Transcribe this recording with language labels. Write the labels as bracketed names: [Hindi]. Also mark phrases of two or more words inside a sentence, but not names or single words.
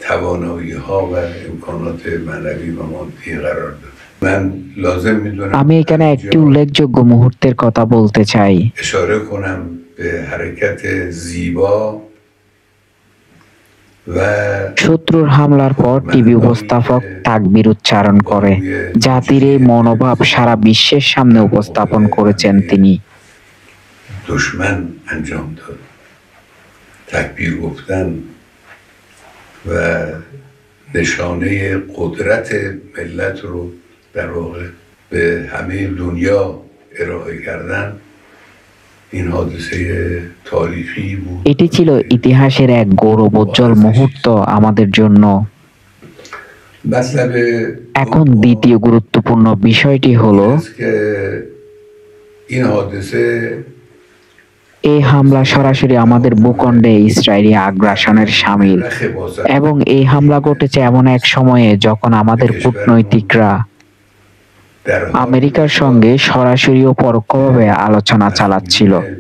[Bangla] আমি এখানে একটি উল্লেখযোগ্য মুহূর্তের কথা বলতে চাই। শত্রুর হামলার পর টিভি উপস্থাপক তাকবীর উচ্চারণ করে জাতির এই মনোভাব সারা বিশ্বের সামনে উপস্থাপন করেছেন তিনি। [Persian] تکبیر گفتن و نشانه قدرت ملت رو در واقع به همه دنیا ارائه کردن این حادثه تاریخی بود। [Bangla] এটি ছিল ইতিহাসের এক গৌরবোজ্জ্বল মুহূর্ত আমাদের জন্য। এখন দ্বিতীয় গুরুত্বপূর্ণ বিষয়টি হলো [Persian] این حادثه [Bangla] এই হামলা সরাসরি আমাদের ভূখণ্ডে ইসরায়েলি আগ্রাসনের শামিল, এবং এই হামলা ঘটেছে এমন এক সময়ে যখন আমাদের কূটনৈতিকরা আমেরিকার সঙ্গে সরাসরি ও পরোক্ষভাবে আলোচনা চালাচ্ছিল।